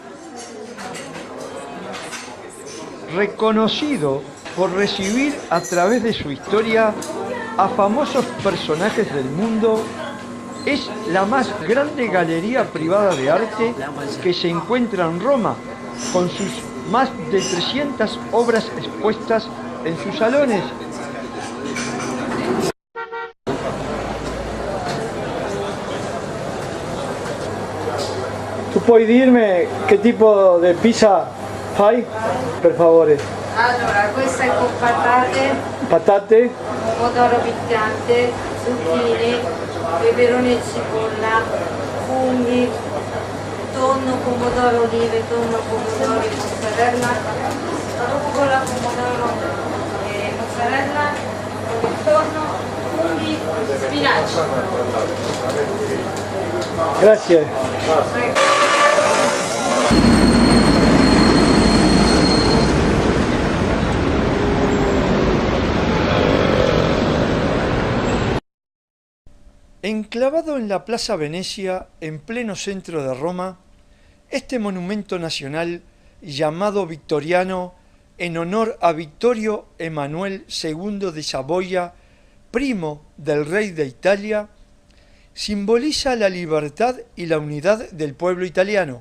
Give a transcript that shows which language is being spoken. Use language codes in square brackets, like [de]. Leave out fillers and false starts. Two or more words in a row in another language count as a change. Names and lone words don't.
[es] Reconocido por recibir a través de su historia a famosos personajes del mundo, es la más grande galería privada de arte que se encuentra en Roma, con sus más de 300 obras expuestas en sus salones. [it] Tu puoi dirmi che tipo di pizza fai, per favore? Allora, questa è con Patate, pomodoro piccante, zucchine, peperone e cipolla, funghi, tonno, pomodoro, olive, tonno, pomodoro e mozzarella, rucola, pomodoro e mozzarella, con il tonno, funghi, spinaci. grazie. Prego. [es] Enclavado en la Plaza Venecia, en pleno centro de Roma, este monumento nacional, llamado Victoriano, en honor a Vittorio Emanuele II de Saboya, primo del rey de Italia, simboliza la libertad y la unidad del pueblo italiano.